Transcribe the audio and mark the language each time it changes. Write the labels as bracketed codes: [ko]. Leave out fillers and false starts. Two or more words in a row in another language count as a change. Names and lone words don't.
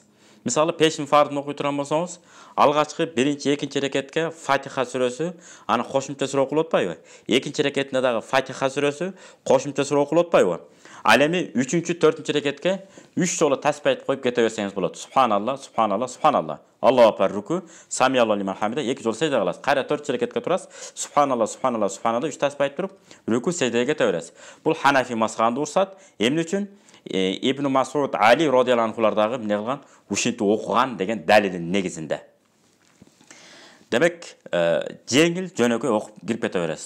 [ky] Мисалы пешин фардын окуй турган болсоңуз, алгачкы биринчи, экинчи рекетке Фатиха сүрөсү, аны кошумча сүрө окулуп атпайбы? Экинчи рекетинде дагы Фатиха сүрөсү, кошумча сүрө окулуп атпайбы? Ал эми 3-4 рекетке 3 жолу тасбih айтып коюп кете берсеңиз болот. [ar] سبحان الله، سبحان الله، سبحان الله. الله أكبر ركوع، سمع الله لمن حمده, [ky] 2 жолу сежде кыласыз. Кайра 4 рекетке турасыз. [ar] سبحان الله، سبحان الله، سبحان الله [ky] 3 тасбih айтып туруп, руку сеждеге кете бересиз. Бул Ханафи мазхабында урсат. Эмне үчүн? Ибн Масуд Али радияллаху анхулардагы эмне кылган? Ушинтип окуган деген далилдин негизинде. Демек, жеңил жөнөкөй окуп кирип кете бересиз.